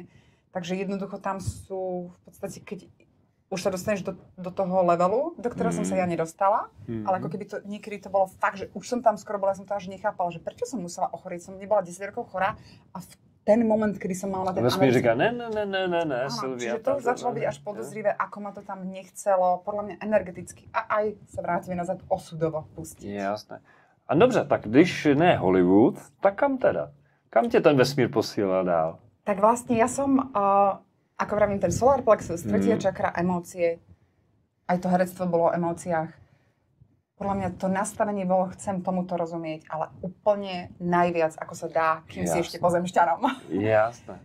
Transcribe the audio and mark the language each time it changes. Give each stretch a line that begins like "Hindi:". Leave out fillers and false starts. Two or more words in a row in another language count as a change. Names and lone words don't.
Slovak: Takže jednoducho tam sú, v podstate, keď už sa dostaneš do toho levelu, do ktorého som sa ja nedostala, ale ako keby niekedy to bolo fakt, že už som tam skoro bola, ja som to až nechápala, že prečo som musela ochorieť, som nebola 10 rokov chorá a ten moment, kedy som mala na ten
Czech: americký... říká, ne, Silvia.
Slovak: Čiže to začalo byť až podozrivé, ako ma to tam nechcelo, podľa mňa energeticky. A aj sa vrátime nazad osudovo pustiť. Jasné.
Czech: A dobře, tak když ne Hollywood, tak kam teda? Kam tě ten vesmír posílá dál?
Slovak: Tak vlastne ja som, ako vravím, ten
English: solar plexus,
Slovak: tretia čakra, emócie. Aj to herectvo bolo o emóciách. Podľa mňa to nastavenie bolo, chcem tomuto rozumieť, ale úplne najviac, ako sa dá, kým si ešte pozemšťanom. Jasné.